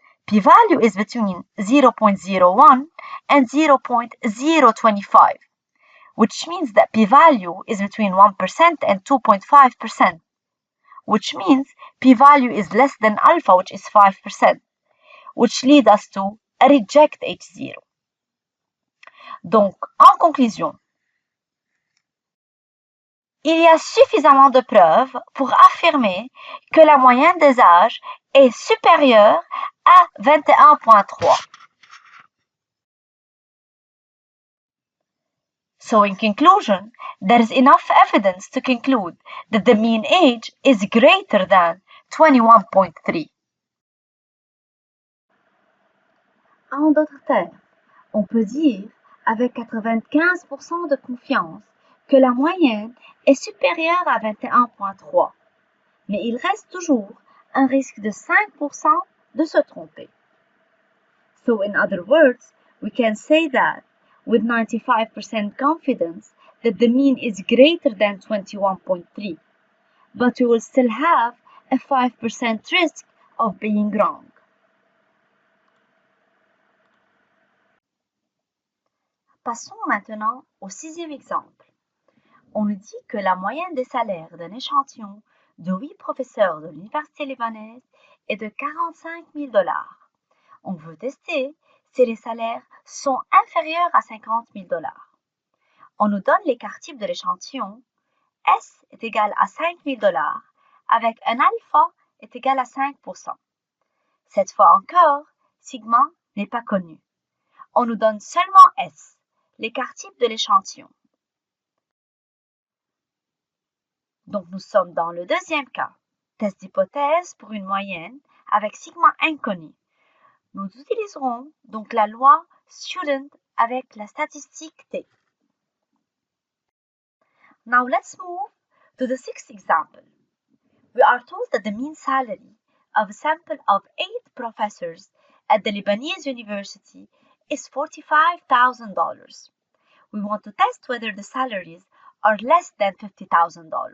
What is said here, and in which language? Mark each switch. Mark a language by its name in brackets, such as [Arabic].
[English] P-value is between 0.01 and 0.025, which means that p-value is between 1% and 2.5%, which means p-value is less than alpha, which is 5%, which leads us to reject H0. [French] Donc, en conclusion, il y a suffisamment de preuves pour affirmer que la moyenne des âges est supérieure à 21.3. [English] So in conclusion, there is enough evidence to conclude that the mean age is greater than 21.3. [French] En d'autres termes, on peut dire avec 95% de confiance que la moyenne est supérieure à 21.3, mais il reste toujours un risque de 5% de se tromper. [English] So in other words, we can say that with 95% confidence that the mean is greater than 21.3, but we will still have a 5% risk of being wrong. [French] Passons maintenant au sixième exemple. On nous dit que la moyenne des salaires d'un échantillon de 8 professeurs de l'université libanaise est de 45 000 $. On veut tester si les salaires sont inférieurs à 50 000 $. On nous donne l'écart type de l'échantillon. S est égal à 5 000 $ avec un alpha est égal à 5%. Cette fois encore, sigma n'est pas connu. On nous donne seulement S, l'écart type de l'échantillon. Donc nous sommes dans le deuxième cas, test d'hypothèse pour une moyenne avec sigma inconnu. Nous utiliserons donc la loi student avec la statistique T. [English] Now let's move to the sixth example. We are told that the mean salary of a sample of 8 professors at the Lebanese University is $45,000. We want to test whether the salaries are less than $50,000.